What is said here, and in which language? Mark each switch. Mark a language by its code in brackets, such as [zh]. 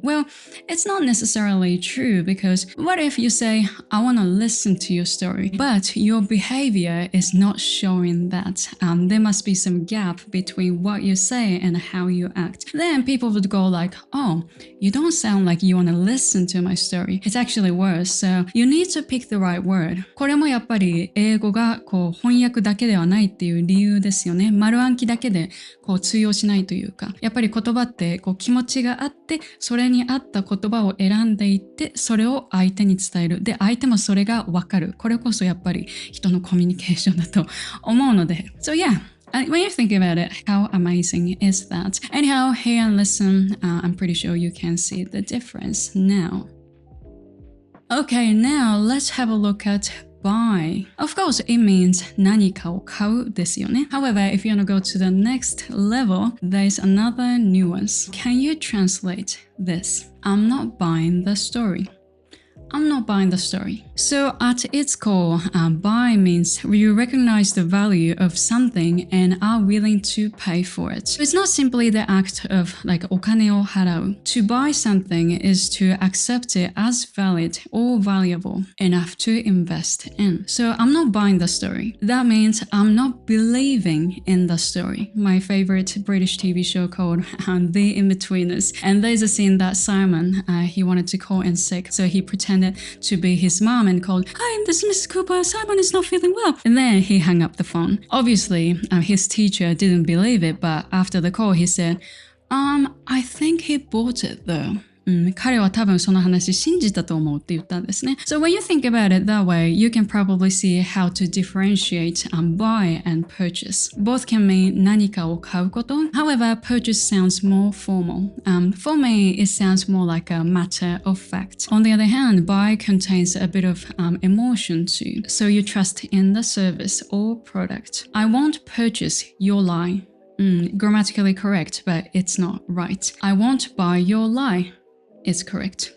[en] Well, it's not necessarily true, because what if you say, I want to listen to your story, but your behavior is not showing that? There must be some gap between what you say and how you act. Then people would go like, oh, you don't sound like you want to listen to my story. It's actually worse, so you need to pick the right word. [ja] これもやっぱり英語が翻訳だけではないっていう理由ですよね。丸暗記だけで通用用しないというか、やっぱり言葉ってこう気持ちがあって、それに合った言葉を選んでいって、それを相手に伝える。で、相手もそれがわかる。これこそやっぱり人のコミュニケーションだと思うので。 [en] So yeah.When you think about it, how amazing is that? Anyhow, hear and listen. I'm pretty sure you can see the difference now. Okay, now let's have a look at buy. Of course, it means [ja] 何かを買うですよね。 [en] However, if you want to go to the next level, there's another nuance. Can you translate this? I'm not buying the story.I'm not buying the story. So at its core, buy means you recognize the value of something and are willing to pay for it. So it's not simply the act of like [ja] お金を払う. [en] To buy something is to accept it as valid or valuable enough to invest in. So I'm not buying the story. That means I'm not believing in the story. My favorite British TV show called The In-Betweeners. And there's a scene that Simon, he wanted to call in sick. So he pretended to be his mom and called, "Hi, this is Mrs. Cooper. Simon is not feeling well." And then he hung up the phone. Obviously, his teacher didn't believe it, but after the call, he said, I think he bought it though. [ja] 彼は多分その話信じたと思うって言ったんですね。 [en] So when you think about it that way, you can probably see how to differentiate buy and purchase. Both can mean [ja] 何かを買うこと。 [en] However, purchase sounds more formal. For me, it sounds more like a matter of fact. On the other hand, buy contains a bit of emotion too. So you trust in the service or product. I won't purchase your lie. Grammatically correct, but it's not right. I won't buy your lie.It's correct.